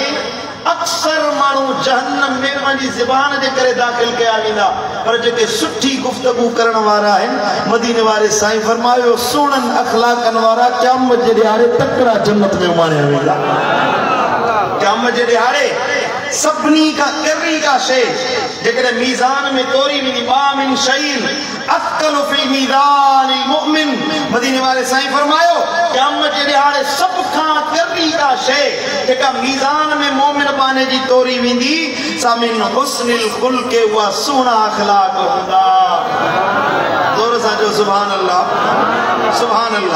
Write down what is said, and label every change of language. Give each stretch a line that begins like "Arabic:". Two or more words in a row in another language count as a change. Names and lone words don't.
Sindhi: अक्सर माण्हू जहन्नम में पंहिंजी ज़बान जे करे दाख़िल कया वेंदा, पर जेके सुठी गुफ़्तगू करण वारा आहिनि, मदीने वारे साईं फरमायो सुहिणनि अख़लाक़नि वारा क़यामत जे ॾियारे तकड़ा जन्नत में उमाणिया वेंदा। क़यामत जे ॾियारे सभिनी खां किरी का शइ जेकॾहिं मीज़ान में तोरी वेंदी,
Arabic: ما من شيء أثقل في ميزان المؤمن,
Sindhi: मदीने वारे साईं फरमायो क़यामत जे ॾियारे सभ खां किरी का शइ जेका मीज़ान में मोमिन बाने जी तोरी वेंदी, सा
Arabic: من حسن الخلق,
Sindhi: उहा सुहिणा अख़लाक़ हूंदा। ज़ोर सां चओ
Arabic: سبحان الله، سبحان الله.